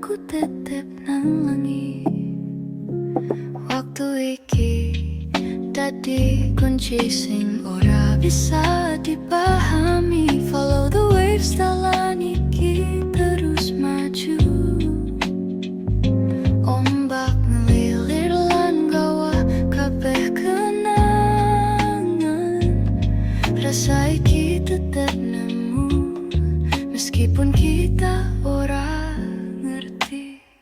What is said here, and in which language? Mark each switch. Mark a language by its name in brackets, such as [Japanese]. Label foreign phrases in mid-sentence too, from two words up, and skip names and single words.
[Javanese] tetep nang langit. Waktu iki dadi kunci sing ora bisa dipahami. [English] Follow the waves, [Javanese] dalan iki terus maju. Ombak ngelilir lan gawa kabeh kenangan. Rasa iki tetep nemu meskipun kita ora ngerti.